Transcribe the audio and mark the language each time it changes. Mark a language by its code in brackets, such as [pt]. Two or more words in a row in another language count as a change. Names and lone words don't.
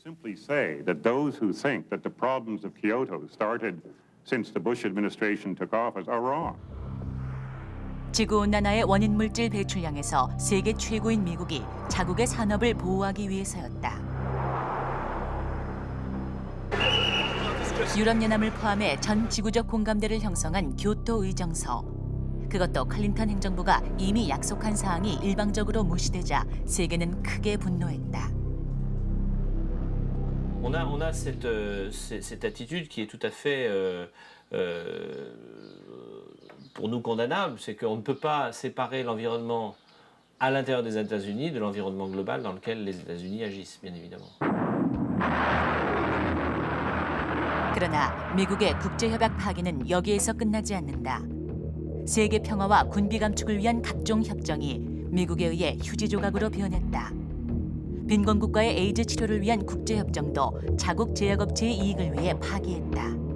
[ko] 지구온난화의 원인 물질 배출량에서 세계 최고인 미국이 자국의 산업을 보호하기 위해서였다. 유럽연합을 포함해 전 지구적 공감대를 형성한 교토 의정서. 그것도 클린턴 행정부가 이미 약속한 사항이 일방적으로 무시되자 세계는 크게 분노했다. [fr] On a cette attitude qui est tout à fait pour nous condamnable, c'est qu'on ne peut pas séparer l'environnement à l'intérieur des États-Unis de l'environnement global dans lequel les États-Unis agissent, bien évidemment. [ko] 그러나 미국의 국제협약 파기는 여기에서 끝나지 않는다. 세계 평화와 군비 감축을 위한 각종 협정이 미국에 의해 휴지 조각으로 변했다. 빈곤 국가의 에이즈 치료를 위한 국제협정도 자국 제약업체의 이익을 위해 파기했다.